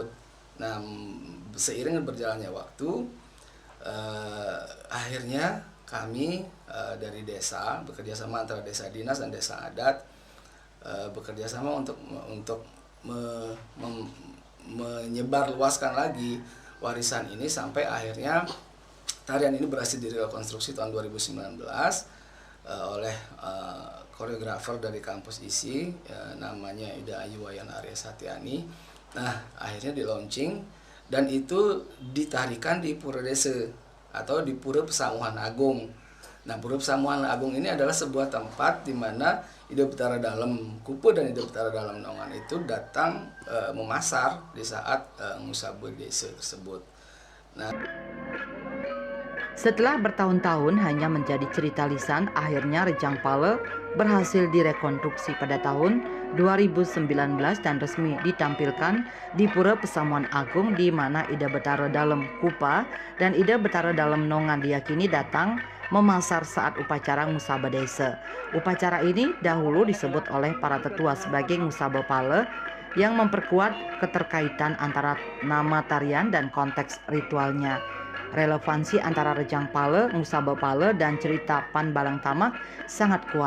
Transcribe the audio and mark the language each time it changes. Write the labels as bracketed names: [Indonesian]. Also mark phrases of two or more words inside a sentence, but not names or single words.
[Indonesian] Nah, seiring berjalannya waktu, akhirnya kami dari desa bekerja sama antara desa dinas dan desa adat bekerja sama untuk menyebarluaskan lagi warisan ini sampai akhirnya tarian ini berhasil direkonstruksi tahun 2019 oleh koreografer dari kampus ISI namanya Ida Ayu Wayan Arya Satyani. Nah, akhirnya di launching dan itu ditarikan di Pura Desa atau di Pura Pesamuan Agung. Nah, Pura Pesamuan Agung ini adalah sebuah tempat di mana Ida Betara Dalem Kupu dan Ida Betara Dalem Nongan itu datang memasar di saat Musabur Desa tersebut. Nah, setelah bertahun-tahun hanya menjadi cerita lisan, akhirnya Rejang Pale berhasil direkonstruksi pada tahun 2019 dan resmi ditampilkan di Pura Pesamuan Agung, di mana Ida Betara Dalem Kupa dan Ida Betara Dalem Nongan diyakini datang memasar saat upacara Musaba Desa. Upacara ini dahulu disebut oleh para tetua sebagai Musaba Pale yang memperkuat keterkaitan antara nama tarian dan konteks ritualnya. Relevansi antara Rejang Pale, Musaba Pale, dan cerita Pan Balang Tamak sangat kuat.